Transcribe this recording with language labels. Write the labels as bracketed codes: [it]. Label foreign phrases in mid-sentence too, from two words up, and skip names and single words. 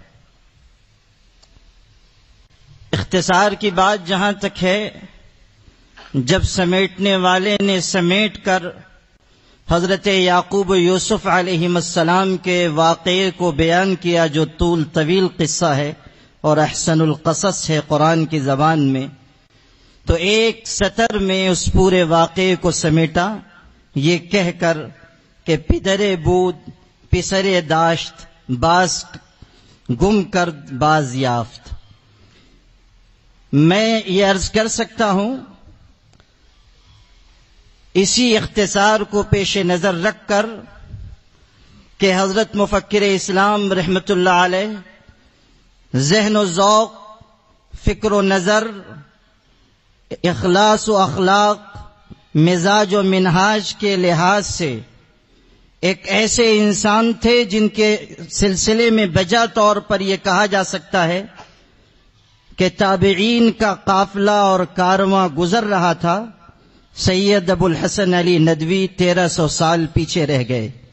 [ur] اختصار کی بات جہاں تک ہے، جب سمیٹنے والے نے سمیٹ کر حضرت یعقوب و یوسف [ar] علیہم السلام [ur] کے واقعے کو بیان کیا، جو طویل قصہ ہے اور [ar] احسن القصص [ur] ہے قرآن کی زبان میں، تو ایک سطر میں اس پورے واقعے کو سمیٹا یہ کہہ کر کہ [fa] پدر بود پسر داشت باز گم کرد باز یافت. [ur] میں یہ عرض کر سکتا ہوں، اسی اختصار کو پیش نظر رکھ کر کہ حضرت مفکر اسلام [ar] رحمۃ اللہ علیہ [ur] ذہن و ذوق، فکر و نظر، اخلاص و اخلاق، مزاج و منہاج کے لحاظ سے ایک ایسے انسان تھے جن کے سلسلے میں بجا طور پر یہ کہا جا سکتا ہے کہ تابعین کا قافلہ اور کارواں گزر رہا تھا. سید ابو الحسن علی ندوی 1300 سال پیچھے رہ گئے.